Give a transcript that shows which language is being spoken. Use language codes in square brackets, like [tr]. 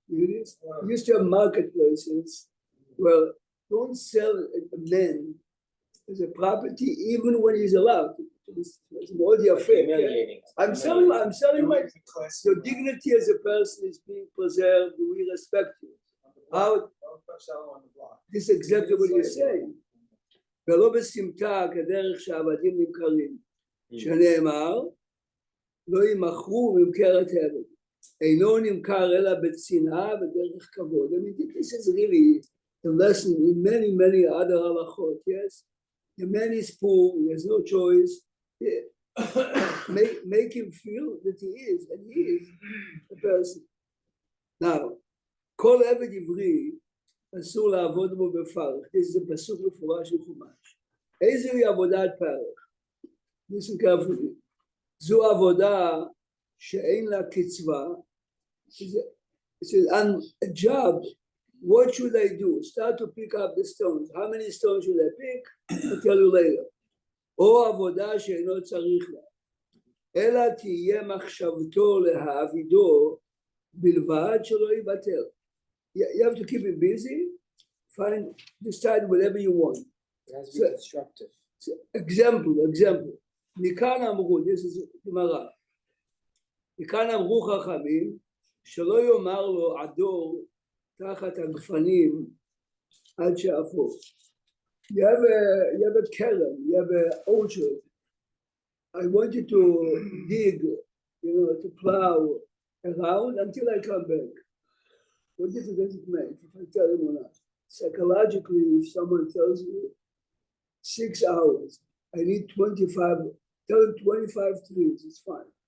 [en] You used to have marketplaces where don't sell a man as a property even when he's allowed. It's more the affair. Humiliating. I'm selling my your dignity as a person is being preserved. We respect you. How this is exactly what you're saying. [he] ולא בסמטה כדרך שהעבדים נמכרים, שנאמר, לא ימכרו ממכרת עבד, אינו נמכר אלא בצנעה ודרך כבוד. [en] I mean, this is really the lesson in many other halachot, yes? The man is poor, he has no choice. Make him feel that he is, and he is a person. [he] Now, כל עבד עברי, אסור לעבוד בו בפרך. זה פסוק מפורש של חומש. איזוהי עבודת פרך? [en] Listen carefully. [he] זו עבודה שאין לה קצבה. [en] It's a job. What should I do? Start to pick up the stones. How many stones should I pick? I'll tell you later. או עבודה שאינו צריך לה. [he] אלא תהיה מחשבתו להעבידו בלבד שלא יבטל. [en] You have to keep it busy. Decide whatever you want. It has to be constructive. Example. [he] מכאן אמרו, [en] this is [he] גמרא. מכאן אמרו חכמים, שלא יאמר לו עדור תחת הגפנים עד שאפו. [en] You have a keren, you have an orchard. I want you to dig, to plow around until I come back. What difference does it make if I tell him or not? Psychologically, if someone tells you 6 hours, I need 25, tell him 25 trees, it's fine.